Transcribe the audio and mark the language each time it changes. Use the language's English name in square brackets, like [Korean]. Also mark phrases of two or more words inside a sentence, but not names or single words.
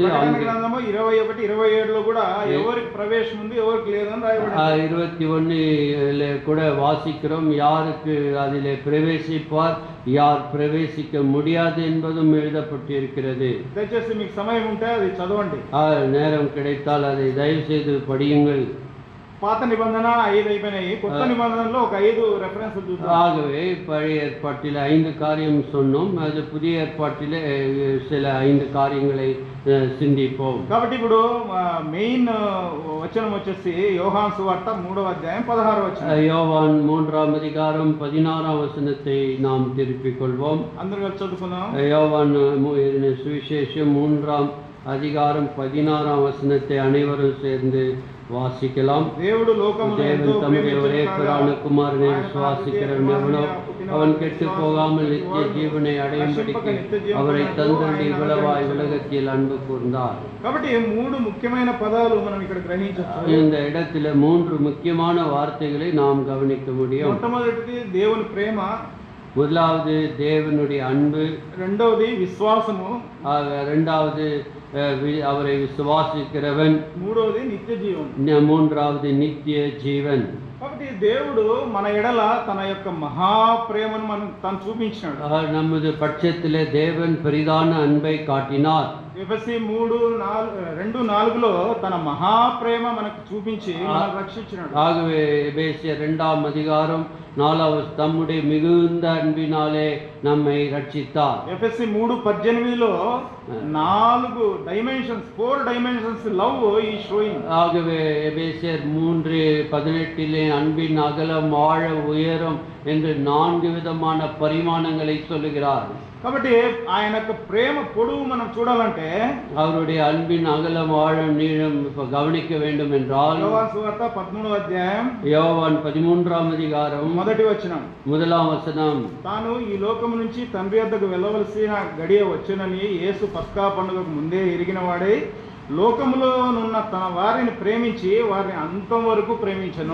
[Telugu] ప్రకటన గ్రంథం 21, 27లో కూడా ఎవరికి ప్రవేశం ఉంది ఎవరికి లేదని రాయబడింది. [Tamil] 21 கூட வாசிக்கிறோம். யாருக்கு அதிலே பிரவேசிப்பார், யார் பிரவேசிக்க முடியாது என்பதும் எழுதப்பட்டு இருக்கிறது. [Telugu] దయచేసి మీకు సమయం ఉంటే అది చదవండి. [Tamil] நேரம் கிடைத்தால் அதை தயவு செய்து படியுங்கள். [Telugu] పాత నిబంధన 5 అయిపోయినాయి. కొత్త నిబంధనలో ఒక 5 రెఫరెన్స్లు చూద్దాం. [Tamil] ஆகவே பழைய ஏற்பாட்டில் 5 காரியம் சொன்னோம். அது புதிய ஏற்பாட்டிலே சில 5 காரியங்களை சிந்திப்போம். [Telugu] కాబట్టి ఇప్పుడు మెయిన్ వచనం వచ్చేసి యోహాను సువార్త 3వ అధ్యాయం 16వ వచనం. [Tamil] யோவான் 3ஆம் அதிகாரம் 16ஆம் வசனத்தை நாம் திருப்பிக் கொள்வோம். [Telugu] అందరూ కలిసి చదువుకుందాం. [Tamil] யோவான் சுவிசேஷம் 3ஆம் அதிகாரம் 16ஆம் வசனத்தை அனைவரும் சேர்ந்து வாசிக்கலாம். [Telugu] దేవుడు లోకమును ఎంతో [Tamil] தேவன் தம்முடைய ஒரே [Telugu] ప్రేమించెను [Tamil] பிரான [Telugu] కాగా [Tamil] குமாரனை [Telugu] ఆయన [Tamil] விசுவாசிக்கிறவன் எவனோ அவன் கெட்டு போகாமல் நித்திய ஜீவனை அடையும்படிக்கு அவரை தந்தருளி இவ்வளவாய் உலகத்தில் அன்பு கூர்ந்தார். [Telugu] కాబట్టి 3 ముఖ్యమైన పదాలు మనం ఇక్కడ గ్రహించవచ్చు. [Tamil] இந்த இடத்துல 3 முக்கியமான வார்த்தைகளை நாம் கவனிக்க முடியும். [Telugu] మొట్టమొదటిది దేవుని ప్రేమ, [Tamil] முதலாவது தேவனுடைய அன்பு, [Telugu] రెండవది విశ్వాసము, [Tamil] இரண்டாவது அவரை விசுவாசிக்கிறவன், [Telugu] మూడవది నిత్య జీవం, [Tamil] மூன்றாவது நித்திய ஜீவன். [Telugu] కాబట్టి దేవుడు మన ఎడల తన యొక్క మహాప్రేమను తను చూపించాడు. [Tamil] நமது பட்சத்திலே தேவன் பெரிதான அன்பை காட்டினார். [Telugu] ఎఫెసీ 2:4లో తన మహాప్రేమ మనకు చూపించి మనల్ని రక్షించాడు. [Tamil] ஆகவே எபேசியர் 2ஆம் அதிகாரம் 4வது தம்முடைய மிகுந்த அன்பினாலே நம்மை ரட்சித்தார். [Telugu] ఎఫెసీ 3:18లో 4 [English] dimensions love [Telugu] ఈ షోయింగ్. [Tamil] ஆகவே எபேசியர் 3:18 அன்பின் அகலம், ஆழ, உயரம் என்று 4 விதமான பரிமாணங்களை சொல்லுகிறார். [Telugu] కాబట్టి ఆయన యొక్క ప్రేమ పొడవు మనం చూడాలంటే [Tamil] அவருடைய அன்பின் அகலம், ஆழம், நீளம் கவனிக்க வேண்டும் என்றால் [Telugu] యోహాను సువార్త 13వ అధ్యాయం [Tamil] யோவான் 13ஆம் அதிகாரம் [Telugu] 1వ వచనం. [Tamil] 1ஆம் வசனம். [Telugu] తాను ఈ లోకము నుంచి తండ్రి వద్దకు వెళ్ళవలసిన గడియ వచ్చునని యేసు పస్కా పండుగకు ముందే ఎరిగిన వాడై లోకములోనున్న తన వారిని ప్రేమించి వారిని అంతం వరకు ప్రేమించను.